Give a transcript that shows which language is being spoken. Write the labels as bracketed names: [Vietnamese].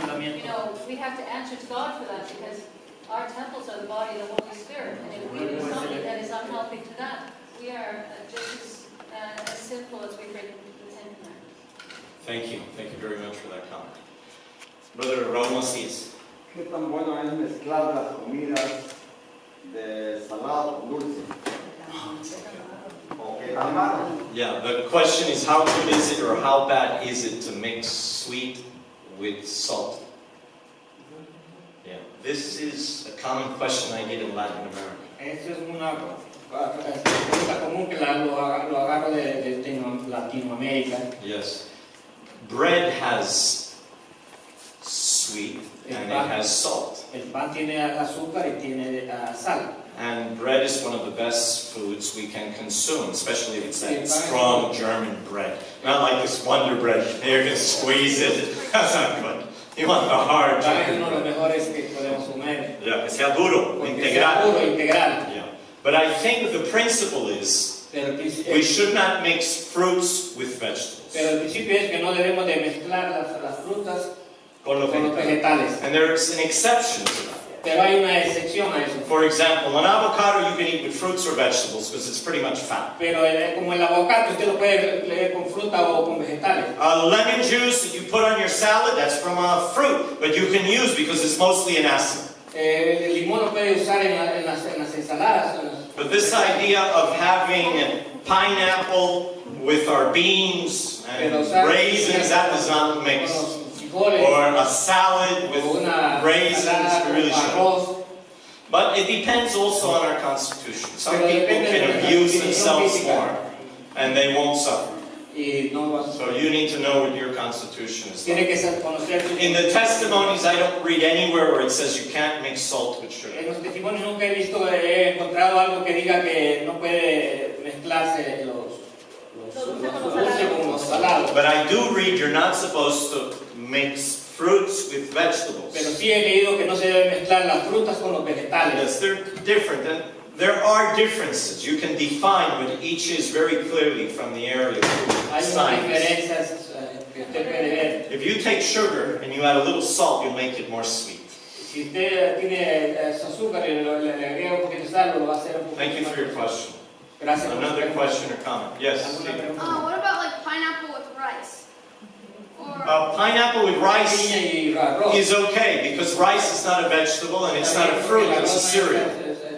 [Spanish] mandamientos. [English] know, we have to answer to God for that because our temples are the body of the Holy Spirit. And if we do something that is unhealthy to that, we are just as sinful as we break the Ten Commandments. Thank you very much for that comment. Brother Raúl Macías. [Spanish] ¿Qué tan bueno es mezclar las comidas de salado con dulce? ¿O qué tan malo? [English] Yeah, the question is how good is it or how bad is it to mix sweet with salt? Yeah, this is a common question I get in Latin America. [Spanish] Eso es una pregunta común que lo agarro de Latinoamérica. [English] Yes. Bread has sweet and it has salt. [Spanish] El pan tiene azúcar y tiene sal. [English] And bread is one of the best foods we can consume, especially if it's that strong German bread. Not like this Wonder Bread, you can squeeze it. That's not good. You want the hard [Spanish] Pan es [English] German [Spanish] uno de los mejores que podemos comer. Yeah, que sea duro, Porque sea puro, integral. integral. [English] Yeah. But I think the principle is we should not mix fruits with vegetables. [Spanish] Pero el principio es que no debemos de mezclar las frutas Con los con los vegetales. [English] And there's an exception to that. [Spanish] Pero hay una excepción a eso. [English] For example, an avocado you can eat with fruits or vegetables because it's pretty much fat. [Spanish] Pero como el aguacate usted lo puede leer con fruta o con vegetales. [English] Lemon juice that you put on your salad, that's from a fruit, but you can use because it's mostly an acid. [Spanish] El limón lo puede usar en las ensaladas. [English] But this idea of having pineapple with our beans and raisins, that does not mix. Or a salad with raisins, we really should. But it depends also on our constitution. Some people can abuse themselves more and they won't suffer. So you need to know what your constitution is like. In the testimonies, I don't read anywhere where it says you can't mix salt with sugar. [Spanish] En los testimonios nunca he encontrado algo que diga que no puede mezclarse los dulces con los salados. [English] But I do read you're not supposed to mix fruits with vegetables. [Spanish] Pero sí he leído que no se debe mezclar las frutas con los vegetales. [English] Yes, they're different. And there are differences. You can define what each is very clearly from the area of science. If you take sugar and you add a little salt, you'll make it more sweet. [Spanish] Si usted tiene azúcar y le agrega un poquito de sal, lo va a hacer un poquito más. [English] Thank you for your question. [Spanish] Gracias. [English] Another question or comment? Yes. What about like pineapple with rice? Pineapple with rice is okay because rice is not a vegetable and it's not a fruit, it's a cereal.